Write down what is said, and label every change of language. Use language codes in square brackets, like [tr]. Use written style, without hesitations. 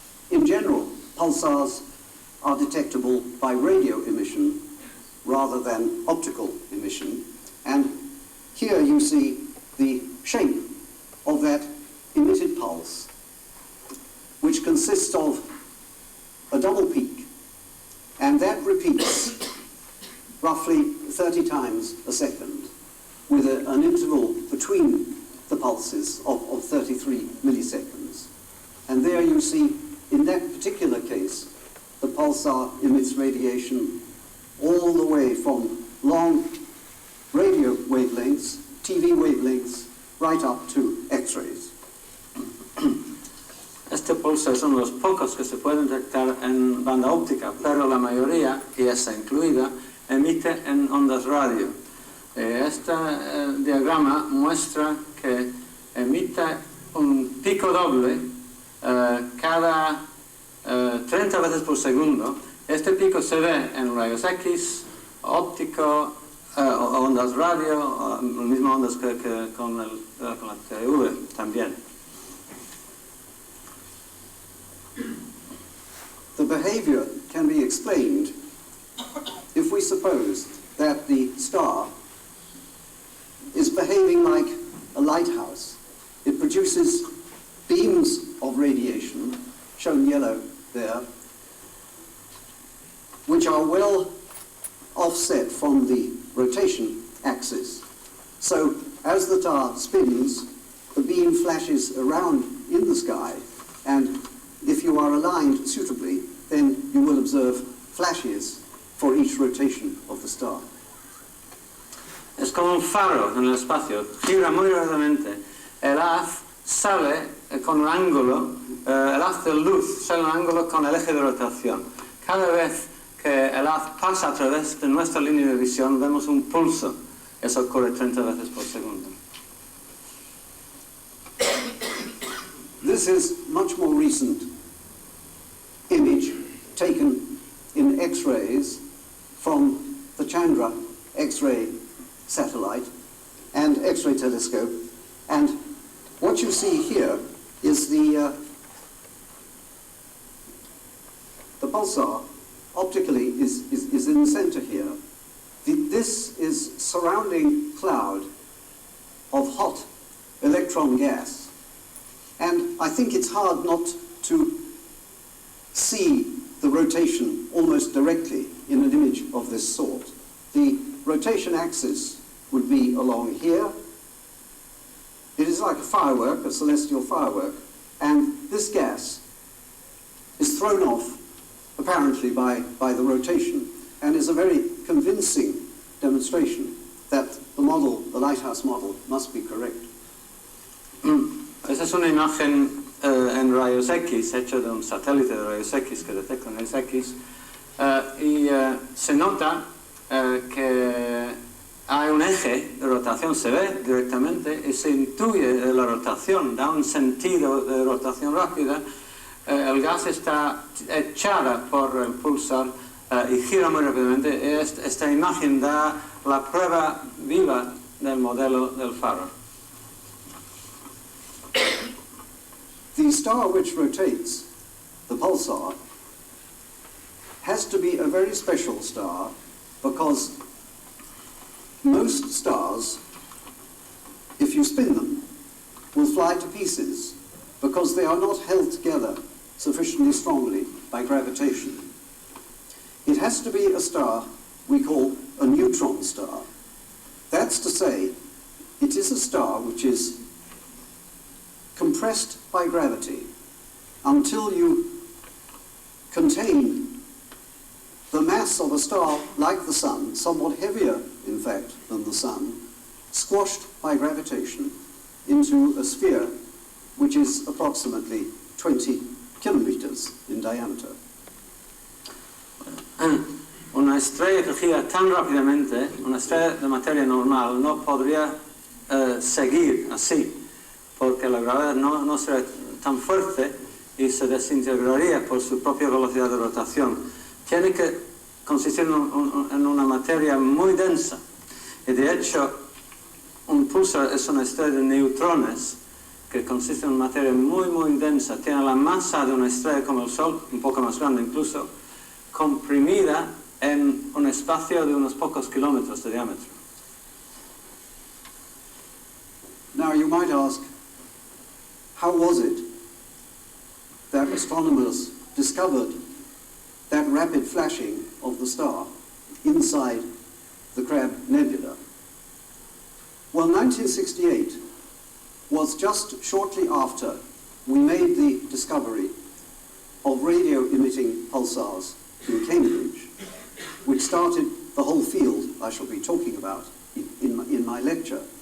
[en] In general, pulsars are detectable by radio emission rather than optical emission, and here you see the shape of that emitted pulse, which consists of a double peak, and that repeats roughly 30 times a second, with an interval between the pulses of 33 milliseconds. And there you see, in that particular case, the pulsar emits radiation all the way from long radio wavelengths, TV wavelengths, right up to X-rays. [es] Este pulso es uno de los pocos que se pueden detectar en banda óptica, pero la mayoría, y esa incluida, emite en ondas radio. Este diagrama muestra que emite un pico doble cada 30 veces por segundo. Este pico se ve en rayos X, óptico, ondas radio, las mismas ondas que con la TV también. [en] The behavior can be explained if we suppose that the star is behaving like a lighthouse. It produces beams of radiation, shown yellow there, which are well offset from the rotation axis. So as the star spins, the beam flashes around in the sky, and if you are aligned suitably, then you will observe flashes for each rotation of the star. [es] Es como un faro en el espacio, gira muy rápidamente. El haz sale con un ángulo, el haz de luz sale un ángulo con el eje de rotación. Cada vez que el haz pasa a través de nuestra línea de visión, vemos un pulso. Eso ocurre 30 veces por segundo. [en] This is much more recent image taken in X-rays from the Chandra X-ray satellite and X-ray telescope, and what you see here is the pulsar optically is in the center here. This is surrounding cloud of hot electron gas I think it's hard not to see the rotation almost directly in an image of this sort. The rotation axis would be along here. It is like a firework, a celestial firework, and this gas is thrown off, apparently by the rotation, and is a very convincing demonstration that the model, the lighthouse model, must be correct. [es] Esa es una imagen en rayos X, hecha de un satélite de rayos X que detecta rayos X, y se nota que hay un eje de rotación, se ve directamente, y se intuye la rotación, da un sentido de rotación rápida. El gas está echada por el pulsar y gira muy rápidamente. Esta imagen da la prueba viva del modelo del faro. [en] The star which rotates, the pulsar, has to be a very special star because most stars, if you spin them, will fly to pieces because they are not held together sufficiently strongly by gravitation. It has to be a star we call a neutron star. That's to say, it is a star which is compressed by gravity until you contain the mass of a star like the Sun, somewhat heavier, in fact, than the Sun, squashed by gravitation into a sphere which is approximately 20 kilometers in diameter. [es] Una estrella que gira tan rápidamente, una estrella de materia normal, no podría seguir así, porque la gravedad no sería tan fuerte y se desintegraría por su propia velocidad de rotación. Tiene que consistir en una materia muy densa, y de hecho un pulsar es una estrella de neutrones que consiste en materia muy densa, tiene la masa de una estrella como el Sol, un poco más grande incluso, comprimida en un espacio de unos pocos kilómetros de diámetro. [en] Now you might ask, how was it that astronomers discovered that rapid flashing of the star inside the Crab Nebula? Well, 1968 was just shortly after we made the discovery of radio-emitting pulsars in Cambridge, which started the whole field I shall be talking about in my lecture.